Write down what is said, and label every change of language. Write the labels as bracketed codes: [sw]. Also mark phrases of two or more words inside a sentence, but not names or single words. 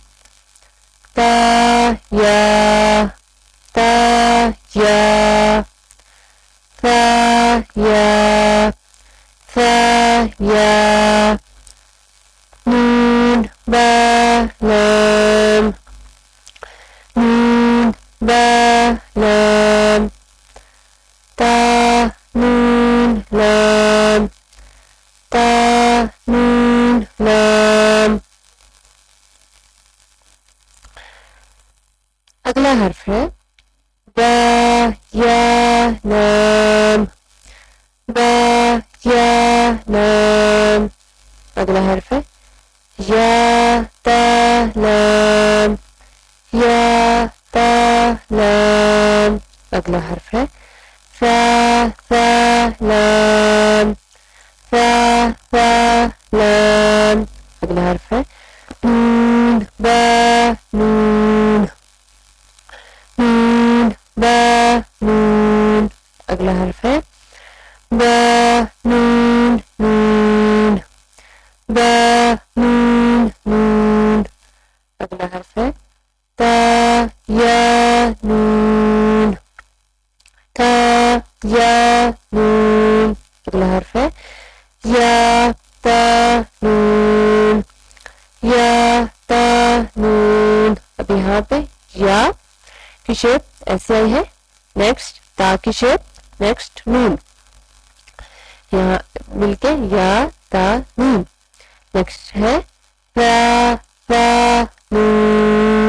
[ur] تا یا تا یا تا یا تا یا. نون با لام نون با لام. تا نون لام تا نون لام. اگلا حرف ہے با یا لام با یا لام. اگلا حرف ہے یا تا لام یا تا لام. اگلا حرف ہے فا فا لام فا فا لام. اگلا حرف ہے نون با نون نون با نون. اگلا حرف ہے با نون نون با نون نون. اگلا حرف ہے تا یا نون تا یا نون. اگلا حرف ہے یا تا نون یا تا نون. اب یہاں پہ یا کی شیپ ایسے آئی ہے، نیکسٹ تا کی شیپ، نیکسٹ نون، یہاں مل کے یا تا نون. نیکسٹ ہے فا فا نون.